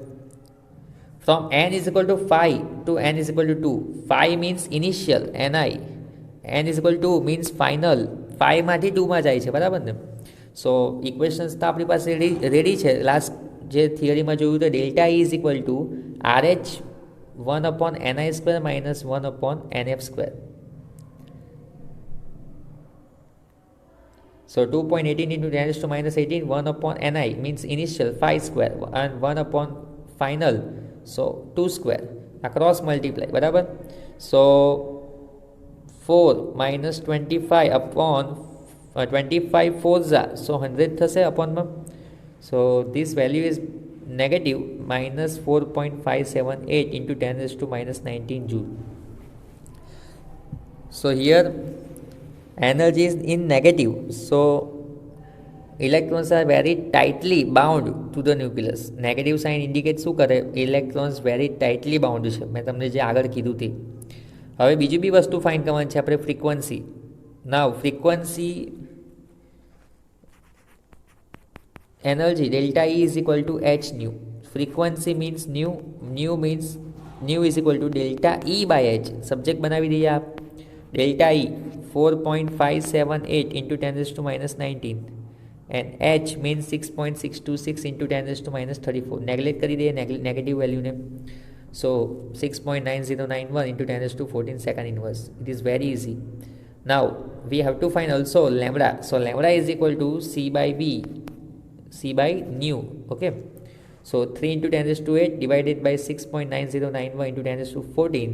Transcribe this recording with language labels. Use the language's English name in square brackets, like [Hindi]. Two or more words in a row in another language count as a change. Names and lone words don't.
[English] from n is equal to 5 to n is equal to 2. 5 means initial ni, n is equal to means final. [Gujarati] 5 માંથી 2 માં જાય છે બરાબર ને. [English] so equations [Gujarati] તો આપણી પાસે રેડી છે. લાસ્ટ જે થિયરીમાં જોયું તો [English] delta is equal to RH 1/ni square minus 1/nf square. So 2.18 into 10 to minus 18, 1/ni means initial 5 square and 1 upon final, so 2 square across multiply બરાબર. So 4 minus 25 upon 25 4s are, so 100 થશે upon માં. So this value is negative minus 4.578 into 10 raised to minus 19 joule. So here energy is in negative, so electrons are very tightly bound to the nucleus. Negative sign indicate [Gujarati] શું કરે? [English] electrons very tightly bound છે. [Gujarati] મેં તમને જે આગળ કીધું તે. હવે બીજી બી વસ્તુ ફાઇન્ડ કરવાની છે આપણે, ફ્રીક્વન્સી. [English] now frequency energy delta E is equal to h nu. Frequency means nu means nu is equal to delta E by h. [Gujarati] સબ્જેક્ટ બનાવી દઈએ આપ. [English] delta E 4.578 into 10 raised to minus 19 and h means 6.626 into 10 raised to minus 34. [Gujarati] નેગ્લેક્ટ કરી દઈએ [English] negative value. So 6.9091 into 10 raised to 14 second inverse. It is very easy. Now we have to find also lambda. So lambda is equal to c by v, c by nu. Okay, so 3 into 10 raised to 8 divided by 6.9091 into 10 raised to 14.